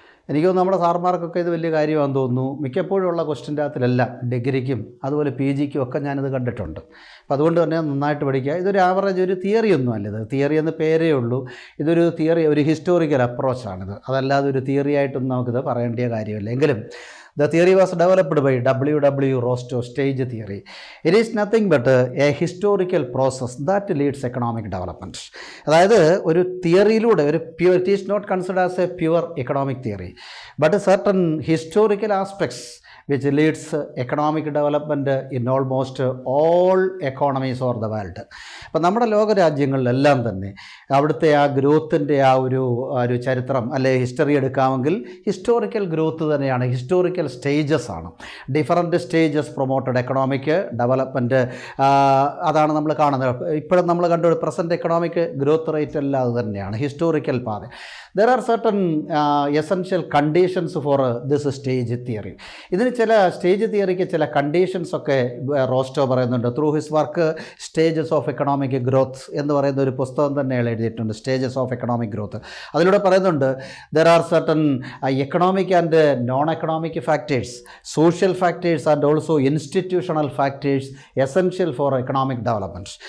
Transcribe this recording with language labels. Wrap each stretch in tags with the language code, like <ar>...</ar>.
<ml>എനിക്ക് തോന്നുന്നു നമ്മുടെ സാർമാർക്കൊക്കെ ഇത് വലിയ കാര്യമാണെന്ന് തോന്നുന്നു. മിക്കപ്പോഴും ഉള്ള ക്വസ്റ്റ്യൻ്റെ അകത്തിലെല്ലാം ഡിഗ്രിക്കും അതുപോലെ PGക്കും ഒക്കെ ഞാനിത് കണ്ടിട്ടുണ്ട്. അപ്പോൾ അതുകൊണ്ട് തന്നെ നന്നായിട്ട് പഠിക്കുക. ഇതൊരു ആവറേജ് ഒരു തിയറി ഒന്നും അല്ല, ഇത് തിയറി എന്ന് പേരേ ഉള്ളൂ. ഇതൊരു തിയറി, ഒരു ഹിസ്റ്റോറിക്കൽ അപ്രോച്ചാണിത്. അതല്ലാതെ ഒരു തിയറി ആയിട്ടൊന്നും നമുക്കിത് പറയേണ്ട കാര്യമില്ല.</ml> <en>എങ്കിലും the theory was developed by W. Rostow, stage theory. It is nothing but a historical process that leads economic development.</en> <ml>അതായത് ഒരു തിയറിയിലൂടെ ഒരു pure,</ml> <en>It is not considered as a pure economic theory, but certain historical aspects which leads economic development in almost all economies of the world.</en> <ml>അപ്പോൾ നമ്മുടെ ലോകരാജ്യങ്ങളിലെല്ലാം തന്നെ അവിടുത്തെ ആ ഗ്രോത്തിൻ്റെ ആ ഒരു ചരിത്രം അല്ലെ ഹിസ്റ്ററി എടുക്കാമെങ്കിൽ ഹിസ്റ്റോറിക്കൽ ഗ്രോത്ത് തന്നെയാണ്, ഹിസ്റ്റോറിക്കൽ സ്റ്റേജസ് ആണ്.</ml> <en>different stages promoted economic development,</en> <ml>അതാണ് നമ്മൾ കാണുന്നത്. ഇപ്പോഴും നമ്മൾ കണ്ട പ്രസൻറ്റ് എക്കണോമിക് ഗ്രോത്ത് റേറ്റ് എല്ലാം അത് തന്നെയാണ്, ഹിസ്റ്റോറിക്കൽ പാത.</ml> <en>There are certain essential conditions for this stage theory.</en> <ml>ഇതിന് ചില സ്റ്റേജ് തിയറിക്ക് ചില കണ്ടീഷൻസ് ഒക്കെ റോസ്റ്റോ പറയുന്നുണ്ട്. Through his work stages of economic growth എന്ന് പറയുന്ന ഒരു പുസ്തകം തന്നെ എഴുതിയിട്ടുണ്ട്, സ്റ്റേജസ് ഓഫ് എക്കണോമിക് ഗ്രോത്ത്. അതിലൂടെ പറയുന്നുണ്ട്</ml> <en>there are certain economic and non-economic factors, social factors and also institutional factors essential for economic development.</en>